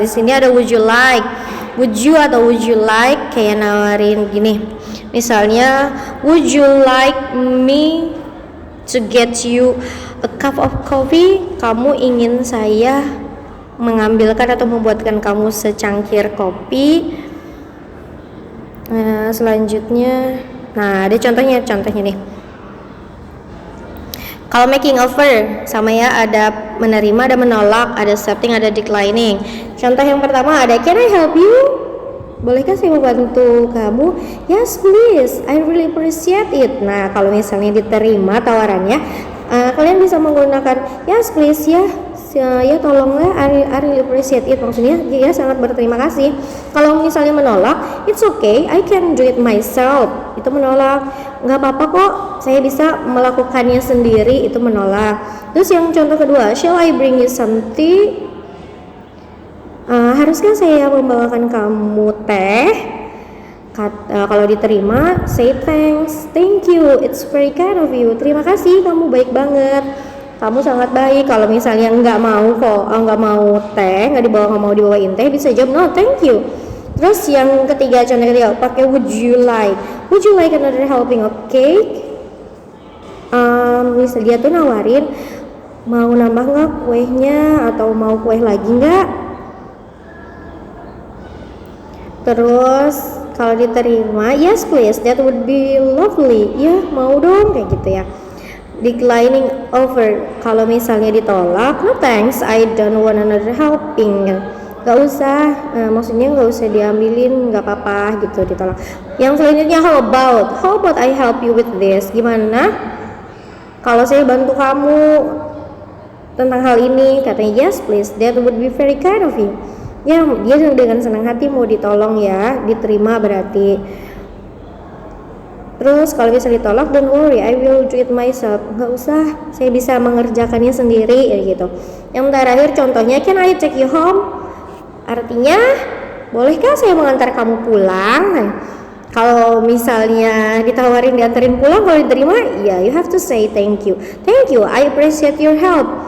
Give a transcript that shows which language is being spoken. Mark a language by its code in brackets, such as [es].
[id] Di sini ada [en] would you like, would you [id] atau [en] would you like, [id] kayak nawarin gini. [en] Misalnya, would you like me to get you a cup of coffee? [id] Kamu ingin saya mengambilkan atau membuatkan kamu secangkir kopi. Nah, selanjutnya, nah ada contohnya nih. Kalau making offer sama ya, ada menerima, ada menolak, ada accepting, ada declining. Contoh yang pertama ada [en] can I help you? [id] Bolehkah saya membantu kamu? [en] Yes please, I really appreciate it. [id] Nah kalau misalnya diterima tawarannya, kalian bisa menggunakan [en] yes please [id] ya tolonglah, [en] I really appreciate it. [id] Maksudnya ya sangat berterima kasih. Kalau misalnya menolak, [en] it's okay, I can do it myself. [id] Itu menolak, nggak apa-apa kok, saya bisa melakukannya sendiri. Itu menolak. Terus yang contoh kedua, [en] shall I bring you something? [id] Haruskah saya membawakan kamu teh? Kalau diterima, [en] say thanks, thank you, it's very kind of you. [id] Terima kasih, kamu baik banget, kamu sangat baik. Kalau misalnya nggak mau teh, nggak mau dibawain teh, bisa jawab [en] no thank you. [id] Terus yang ketiga, contoh ketiga, pakai [en] would you like another helping of cake? [id] Misal dia tuh nawarin, mau nambah nggak kuehnya atau mau kue lagi nggak? Terus kalau diterima, [en] yes please, that would be lovely. [id] Ya mau dong, kayak gitu ya. [en] Declining offer, [id] kalau misalnya ditolak, [en] no thanks, I don't want another helping. [id] Gak usah, maksudnya gak usah diambilin, gak apa-apa gitu, ditolak. Yang selanjutnya, [en] how about I help you with this? [id] Gimana kalau saya bantu kamu tentang hal ini? Katanya [en] yes please, that would be very kind of you. [id] Ya dia dengan senang hati mau ditolong ya, diterima berarti. Terus kalau bisa ditolak, [en] don't worry, I will do it myself. [id] Nggak usah, saya bisa mengerjakannya sendiri ya gitu. Yang terakhir contohnya, [en] can I take you home? [id] Artinya, bolehkah saya mengantar kamu pulang? Nah, kalau misalnya ditawarin diantarin pulang, kalau diterima, ya [en] you have to say thank you, I appreciate your help.